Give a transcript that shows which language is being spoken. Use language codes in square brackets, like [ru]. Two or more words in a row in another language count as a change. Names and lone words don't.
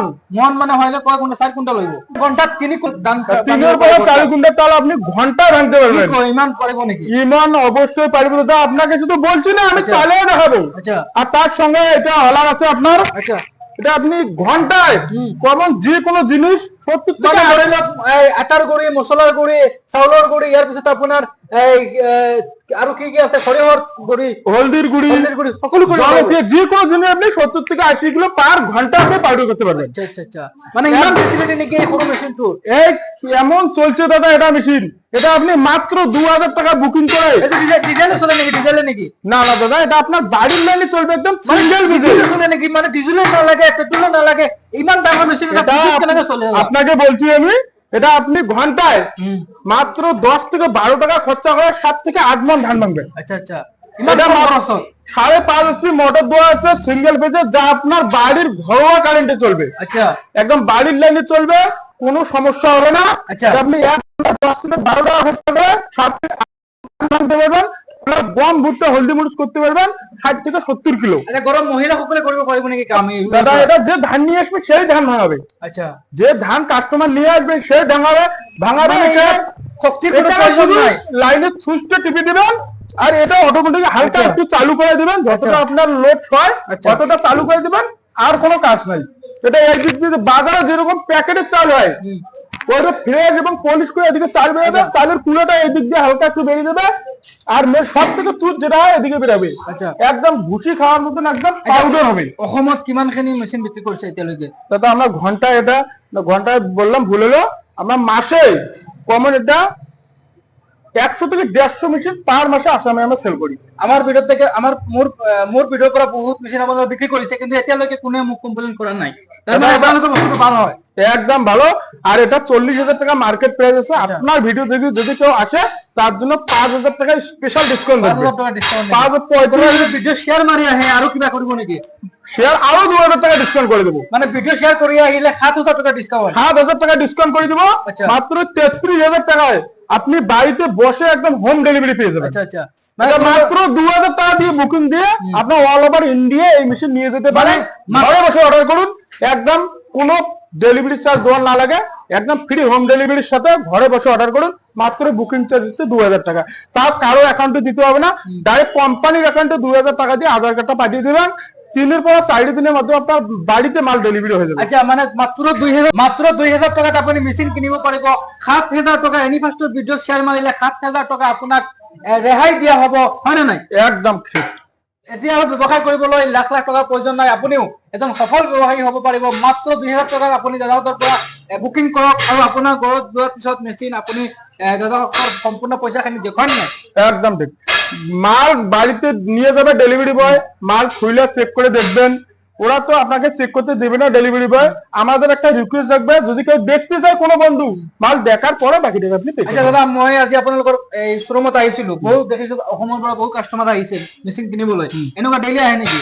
[as] মন মানে হইলে কয় কুইন্টাল? 4 কুইন্টাল হইব। ঘন্টাত 3 ধান, [bn] 3 এর পরে 4 কুইন্টাল চাল আপনি ঘন্টায় ভাঙতে পারবেন। [as] ইমান পারবো নাকি? [bn] ইমান অবশ্যই পারবো দাদা, আপনাকে শুধু বলছি না, আমি চালিয়ে দেখাবো। আচ্ছা, আর তার সঙ্গে এটা হলার আছে আপনার। আচ্ছা, এটা আপনি ঘন্টায় কমন যে কোনো জিনিস 70 মানে টাকা, [as] ধৰি লওক আটাৰ গুড়ি, মছলাৰ গুড়ি, চাউলৰ গুড়ি, ইয়াৰ পিছত আপোনাৰ আৰু কি কি আছে, সৰিয়হৰ গুড়ি, [bn] হলদির গুড়ি, [as] সকলো গুড়ি, [bn] যে কোনো জিনিস আপনি 70 থেকে 80 কিলো পার ঘন্টা আপনি পাউডার করতে পারবেন। [as] আচ্ছা আচ্ছা আচ্ছা, মানে ইমান ফেসিলিটি নেকি এই সৰু মেচিনটো? [bn] এই এমন চলছে দাদা এটা মেশিন, এটা আপনি মাত্র 2000 টাকা বুকিং করে। এটা ডিজেলে চলে নাকি? ডিজেলে নাকি? না না দাদা, এটা আপনার বাড়ির লাইনে চলবে, একদম সিঙ্গেল [as] ডিজেলে চলে নাকি? মানে ডিজেলে নালাগে, পেট্রোলে নালাগে, ইমান ডাঙৰ মেচিন এটা কেনেকৈ চলে? [bn] আপনাকে বলছি আমি, এটা আপনি ঘন্টায় মাত্র 10 থেকে 12 টাকা খরচা করে 7 থেকে 8 মণ ধান ভাঙবেন। আচ্ছা আচ্ছা, এটা 5.5 HP মোটর দেওয়া আছে [en] single phase, [bn] যা আপনার বাড়ির ঘরোয়া কারেন্টে চলবে। আচ্ছা, একদম বাড়ির লাইনে চলবে, কোনো সমস্যা হবে না। আচ্ছা, আপনি 10 থেকে 12 টাকা খরচা করে 7 থেকে 8 ভাঙতে পারবেন। গম ভুট্টা হলদি মরিচ করতে পারবেন 60 থেকে 70 কিলো। [as] আচ্ছা, গরম মহিলাসকলে কৰিব পাৰিব নেকি কাম? [bn] দাদা, এটা যে ধান নিয়ে আসবে সেই ধান ভাঙাবে। আচ্ছা, যে ধান কাস্টমার নিয়ে আসবে সেই ভাঙাবে। শক্তির কোনো প্রয়োজন নাই, লাইনে সুইচটা টিপে দিবেন আর এটা অটোমেটিক হালকা একটু চালু করে দিবেন, যতটা আপনার লোড হয় ততটা চালু করে দিবেন, আর কোনো কাজ নাই। এটা এই দিক দিয়ে বাজারে যেরকম প্যাকেটের চাল হয়, ওইটা ফ্রেশ এবং পলিশ করে এদিকে চাল বেরোবে, চালের কুলোটা এই দিক দিয়ে হালকা একটু বেরিয়ে দেবে, আর সব থেকে তুত যেটা হয় এদিকে বেরোবে। আচ্ছা, একদম ভুসি খাওয়ার মতন একদম পাউডার হবে। [as] অসমত কিমানখিনি মেচিন বিক্রি করছে এতিয়ালৈকে? [bn] দাদা, আমরা ঘন্টায়, এটা ঘন্টায় বললাম ভুল হলো, আমরা মাসে কমন এটা 100 থেকে 150 মেশিন পার মাসে আসামে আমরা সেল করি। আমার ভিডিও থেকে [as] মোর ভিডিওৰ পৰা বহুত মেচিন আপোনালোকে বিক্রি কৰিছে, কিন্তু এতিয়ালৈকে কোনে মোক কমপ্লেইন কৰা নাই। [bn] তার মানে [as] আপোনালোকৰ বস্তুটো ভালো হয়, [bn] একদম ভালো। আর এটা 40,000 টাকা [en] market price [bn] আছে। আপনার ভিডিও দেখে যদি কেউ আসে তার জন্য 5,000 টাকা [en] special discount [bn] থাকবে। 5,000 টাকা ডিসকাউন্ট। 5,000 [en] video share [as] মারি আহে আৰু কিবা কৰিব নেকি? [bn] শেয়ার আরো 2,000 টাকা ডিসকাউন্ট করে দেবো। [as] মানে [en] video share [as] কৰি আহিলে 7,000 টাকা ডিসকাউন্ট। [bn] 7,000 টাকা ডিসকাউন্ট করে দেবো। মাত্র 33,000 টাকায় আপনি বাড়িতে বসে একদম [en] home delivery [bn] পেয়ে যাবেন। আচ্ছা আচ্ছা, মানে মাত্র 2,000 টাকা দিয়ে বুকিং দিয়ে আপনি [en] all over India [bn] এই মেশিন নিয়ে যেতে পারেন। ঘরে বসে অর্ডার করুন, একদম কোনো ডেলিভারি চার্জ দেওয়ার না লাগে, একদম [en] free home delivery [bn] সাথে ঘরে বসে অর্ডার করুন। মাত্র [en] booking charge [bn] হচ্ছে 2,000 টাকা, তা কারো অ্যাকাউন্টে দিতে হবে না, ডাইরেক্ট কোম্পানির অ্যাকাউন্টে 2,000 টাকা দিয়ে আধার কার্ডটা পাঠিয়ে দেবেন। 3 পর 4 দিনের মধ্যে আপনার বাড়িতে মাল ডেলিভারি হয়ে যাবে। [as] আচ্ছা, মানে মাত্র 2,000 টাকাত আপুনি মেচিন কিনিব পাৰিব। 7,000 টাকা এনিফাৰ্ষ্টৰ [en] video share [as] মাৰিলে 7,000 টাকা আপোনাক ৰেহাই দিয়া হ'ব, হয় নে নাই? [bn] একদম ঠিক। [as] এতিয়া আৰু ব্যৱসায় কৰিবলৈ লাখ লাখ টকাৰ প্ৰয়োজন নাই, আপুনিও এজন সফল ব্যৱসায়ী হ'ব পাৰিব। মাত্ৰ 2,000 টকাত আপুনি দাদাহঁতৰ পৰা বুকিং কৰক, আৰু আপোনাৰ ঘৰত যোৱাৰ পিছত মেচিন আপুনি দাদাহঁতৰ সম্পূৰ্ণ পইচাখিনি দেখুৱাই নাই। [bn] একদম ঠিক। মাল বাড়িতে নিয়ে যাবে [en] delivery boy, [bn] মাল খুলে চেক করে দেখবেন, ওরা তো আপনাকে চেক করতে দেবে না [en] delivery boy. [bn] আমাদের একটা রিকোয়েস্ট থাকবে, যদি কেউ দেখতে চায় কোনো বন্ধু, মাল দেখার পরে বাকি টাকা আপনি pay আচ্ছা করবেন। [as] দাদা, মই আজি আপোনালোকৰ এই শ্বৰুমত আহিছিলো, বহু দেখিছো অসমৰ পৰা বহু কাষ্টমাৰ আহিছে মেচিন কিনিবলৈ, এনেকুৱা ডেইলি আহে নেকি?